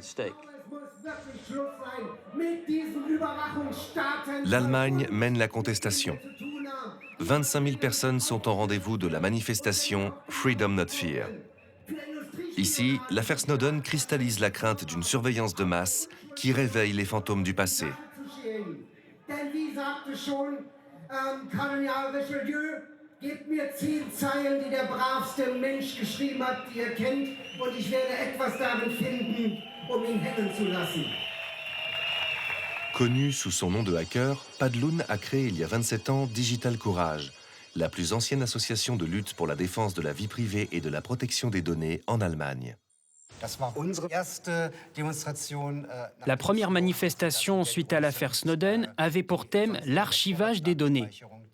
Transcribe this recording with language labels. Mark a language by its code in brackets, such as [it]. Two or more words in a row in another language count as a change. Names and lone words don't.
[fr] L'Allemagne mène la contestation. 25 000 personnes sont au rendez-vous de la manifestation Freedom Not Fear. Ici, l'affaire Snowden cristallise la crainte d'une surveillance de masse qui réveille les fantômes du passé. [de] Gebt mir 10 Zeilen, die der bravste Mensch geschrieben hat, die ihr kennt, und ich werde etwas darin finden, ihn hängen zu lassen. [fr] Connu sous son nom de hacker, Padloun a créé il y a 27 ans Digital Courage, la plus ancienne association de lutte pour la défense de la vie privée et de la protection des données en Allemagne. La première manifestation suite à l'affaire Snowden avait pour thème l'archivage des données.